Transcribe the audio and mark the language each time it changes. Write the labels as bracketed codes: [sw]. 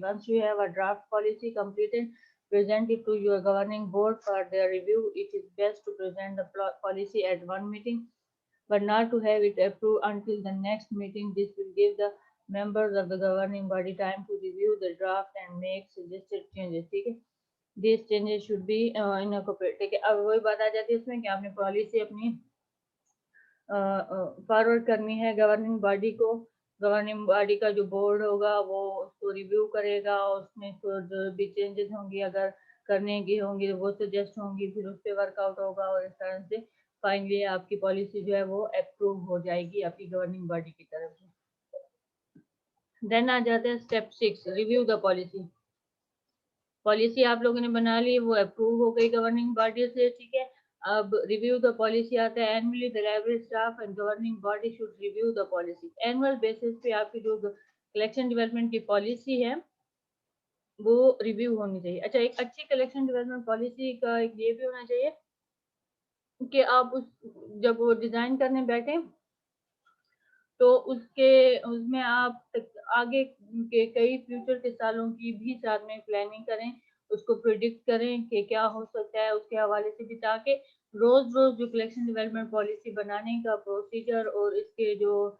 [en] Once you have a draft policy completed, present it to your governing board for their review. It is best to present the policy at one meeting, but not to have it approved until the next meeting. This will give the members of the governing body time to review the draft and make suggested changes. [ur] ٹھیک ہے, [en] these changes should be incorporated. [ur] ٹھیک ہے, اب وہی بات آ جاتی ہے اس میں کہ آپ نے پالیسی اپنی فارورڈ کرنی ہے گورننگ باڈی کو. گورننگ باڈی کا جو بورڈ ہوگا وہ اس کو ریویو کرے گا, اس میں جو بھی چینجز ہوں گی اگر کرنے کی ہوں گی وہ سجیسٹ ہوں گی, پھر اس پہ ورک آؤٹ ہوگا, اور اس طرح سے فائنلی آپ کی پالیسی جو ہے وہ اپروو ہو جائے گی آپ کی گورننگ باڈی کی طرف سے. دین آ جاتے ہیں step 6, [en] Review the policy. [ur] Policy آپ لوگوں نے بنا لی, وہ اپروو ہو گئی گورننگ باڈی سے. ٹھیک ہے, اب [en] review the policy [ur] آتا ہے. [en] Annually the library staff and governing body should review the policy. [ur] Annual basis پہ آپ کی جو کلیکشن ڈیولپمنٹ کی پالیسی ہے وہ ریویو ہونی چاہیے. اچھا, ایک اچھی کلیکشن ڈیولپمنٹ پالیسی کا ایک یہ بھی ہونا چاہیے کہ آپ جب وہ ڈیزائن کرنے بیٹھیں تو اس میں آپ آگے کے کئی فیوچر کے سالوں کی بھی ساتھ میں پلاننگ کریں, اس کو پریڈکٹ کریں کہ کیا ہو سکتا ہے اس کے حوالے سے بھی, تاکہ روز روز جو کلیکشن ڈیولپمنٹ پالیسی بنانے کا پروسیجر اور اس کے جو